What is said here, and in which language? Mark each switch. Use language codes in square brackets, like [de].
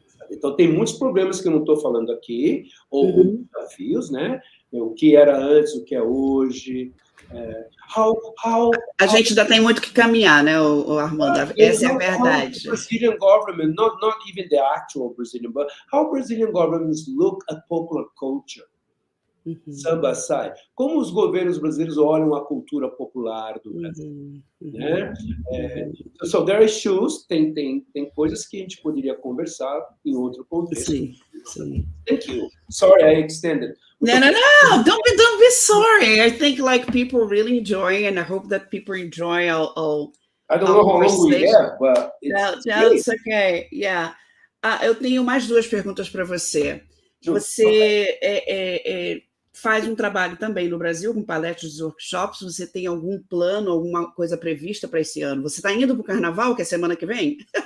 [pt] Então, tem muitos problemas que eu não estou falando aqui, ou desafios, né? O que era antes, o que é hoje. A gente ainda tem muito que caminhar, né, o Armando? Essa é a verdade. [en] How Brazilian government, not even the actual Brazilian, but how Brazilian governments look at popular culture. [pt] Samba sai. Como os governos brasileiros olham a cultura popular do Brasil, né? [en] So there are issues, [pt] tem coisas que a gente poderia conversar em outro contexto. Sim. [en] Thank you. Sorry, I extended. No. Don't be sorry. I think like people really enjoy, and I hope that people enjoy all. I don't know how long we have, but it's okay. Yeah. [pt] Eu tenho mais duas perguntas para você. Você faz um trabalho também no Brasil, com palestras e workshops. Você tem algum plano, alguma coisa prevista para esse ano? Você está indo para o Carnaval, que é semana que vem?